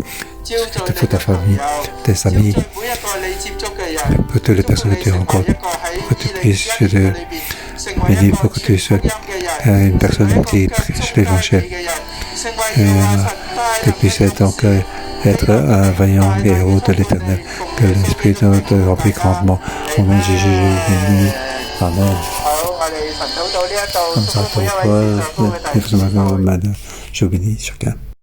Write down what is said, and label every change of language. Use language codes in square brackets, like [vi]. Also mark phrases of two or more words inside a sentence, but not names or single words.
[fr] Toute ta famille, tes amis, pour toutes les personnes que tu rencontres, pour que tu puisses te bénir, pour que tu sois une personne qui prêche l'évangile. Et que puisse être donc être un vaillant héros de l'Éternel, que l'Esprit te remplit grandement. Au nom de Jésus, béni. Amen. [yue] 好，我哋晨禱到呢一度， [fr] Comme ça, [yue] 祝福每一 [fr] pour [yue] 位 [fr] toi, je bénis chacun.